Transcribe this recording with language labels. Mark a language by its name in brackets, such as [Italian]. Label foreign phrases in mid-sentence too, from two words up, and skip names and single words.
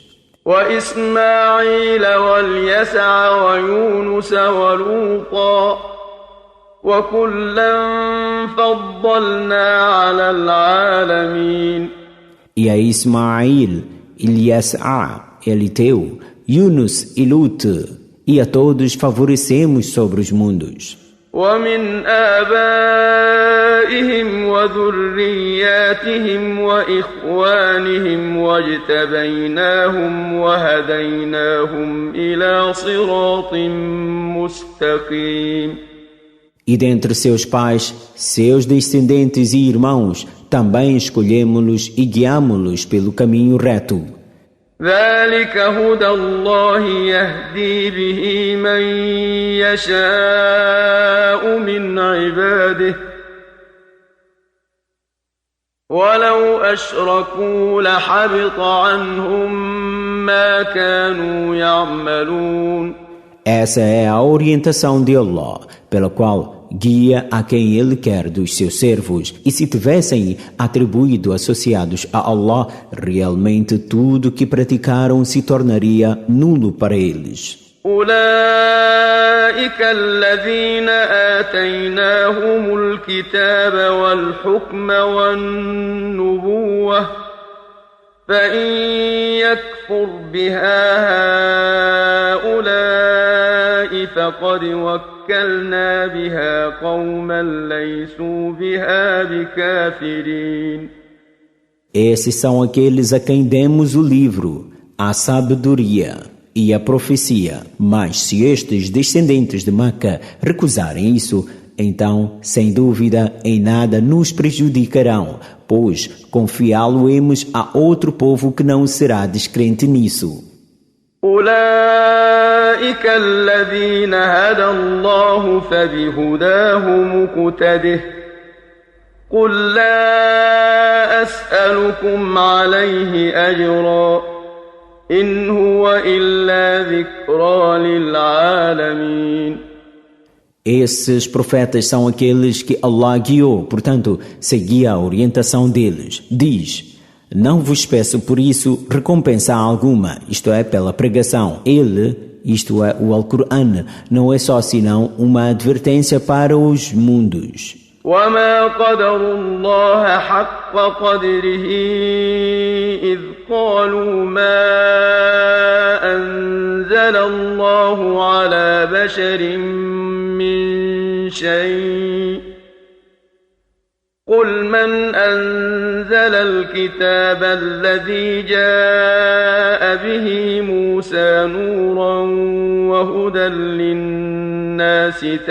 [Arabic] وإسماعيل واليسع ويونس ولوطا وكلا فضلنا على العالمين. [Portuguese] E a Ismael, Eliasá, Eliteu, Yunus e Lut, e a todos favorecemos sobre os mundos. [Arabic] ومن آبائهم وذرياتهم وإخوانهم واجتبيناهم وهديناهم إلى صراط مستقيم. [Portuguese] E dentre seus pais, seus descendentes e irmãos, também escolhemos-los e guiamo-los pelo caminho reto. [Arabic] ذلك هدى الله يهدي به من يشاء من عباده ولو أشركوا لحبط عنهم ما كانوا يعملون. [Portuguese] Essa é a orientação de Allah, pela qual guia a quem Ele quer dos seus servos, e se tivessem atribuído associados a Allah, realmente tudo que praticaram se tornaria nulo para eles. [Arabic] أولئك الذين آتيناهم الكتاب والحكم والنبوة فإن يكفر بها هؤلاء فقد وكلنا بها قوما ليسوا بها بكافرين. [Portuguese] Esses são aqueles a quem demos o livro, a sabedoria e a profecia. Mas se estes descendentes de Meca recusarem isso, então, sem dúvida, em nada nos prejudicarão, pois confiá-lo-emos a outro povo que não será descrente nisso. [Arabic] أولئك الذين هدى الله فبهداه مقتده قل لا أسألكم عليه أجرا إن هو إلا ذكرى للعالمين. [Portuguese] Esses profetas são aqueles que Allah guiou, portanto, segui a orientação deles. Diz: não vos peço por isso recompensa alguma, isto é, pela pregação. Ele, isto é, o Alcorão, não é só senão uma advertência para os mundos. [Arabic] وما قدروا الله حق قدره إذ قالوا ما أنزل الله على بشر من شيء قل من أنزل الكتاب الذي جاء به موسى نورا وهدى للناس